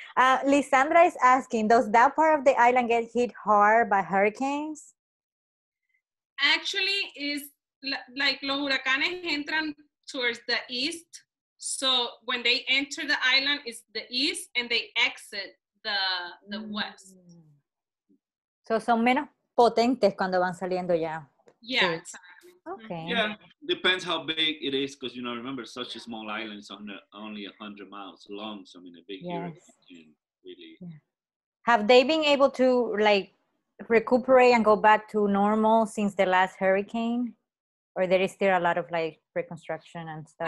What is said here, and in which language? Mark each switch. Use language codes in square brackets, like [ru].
[en] Lisandra is asking, does that part of the island get hit hard by hurricanes? Actually, is like [es] los huracanes entran [en] towards the east. So when they enter the island, it's the east, and they exit the west. [es] So son menos potentes cuando van saliendo ya. [en] Yeah, exactly. Okay. Yeah, depends how big it is, because remember, such a small island is only 100 miles long. So I mean, a big hurricane can really. Yeah. Have they been able to like recuperate and go back to normal since the last hurricane, or there is still a lot of like reconstruction and stuff?